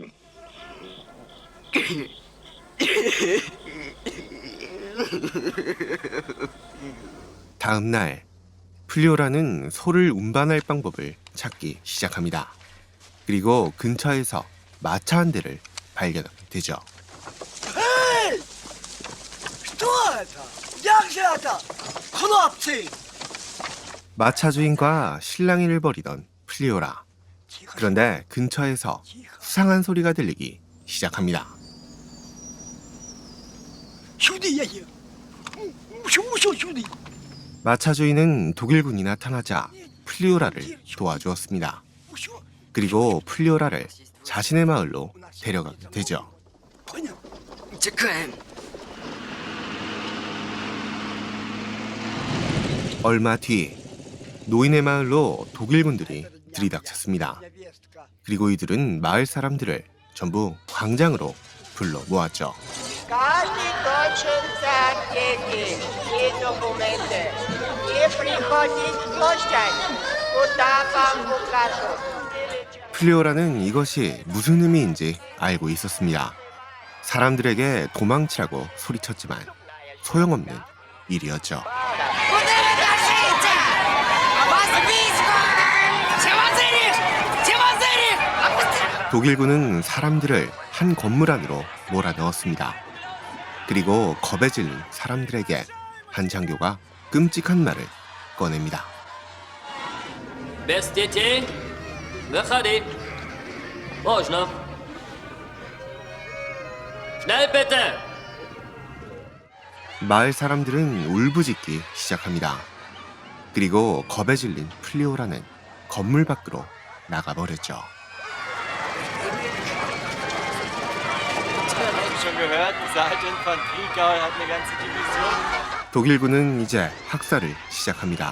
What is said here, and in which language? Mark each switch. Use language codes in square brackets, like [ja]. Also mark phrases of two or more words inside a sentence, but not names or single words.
[ko] 다음 날 플리오라는 소를 운반할 방법을 찾기 시작합니다. 그리고 근처에서 마차 한 대를 발견하게 되죠. [ru] Что это? Як же это? Хлопцы! [ko] 마차 주인과 실랑이를 벌이던 플리오라. 그런데 근처에서 수상한 소리가 들리기 시작합니다. [ru] Сюда я е. Усё сюда. [ko] 마차 주인은 독일군이 나타나자 플리오라를 도와주었습니다. [ru] Усё. [ko] 그리고 플리오라를 자신의 마을로 데려가게 되죠. [ru] Понял? Чекаем. [ko] 얼마 뒤 노인의 마을로 독일군들이 들이닥쳤습니다. 그리고 이들은 마을 사람들을 전부 광장으로 불러 모았죠. [ru] Каждый должен взять деньги и документы и приходить в площадь, куда вам укажут. [ko] 플리오라는 이것이 무슨 의미인지 알고 있었습니다. 사람들에게 도망치라고 소리쳤지만 소용없는 일이었죠. 독일군은 사람들을 한 건물 안으로 몰아넣었습니다. 그리고 겁에 질린 사람들에게 한 장교가 끔찍한 말을 꺼냅니다. [ru] Без детей, выходи. Можно. [de] Schnell bitte. [ko] 마을 사람들은 울부짖기 시작합니다. 그리고 겁에 질린 플리오라는 건물 밖으로 나가버렸죠. 독일군은 이제 학살을 시작합니다.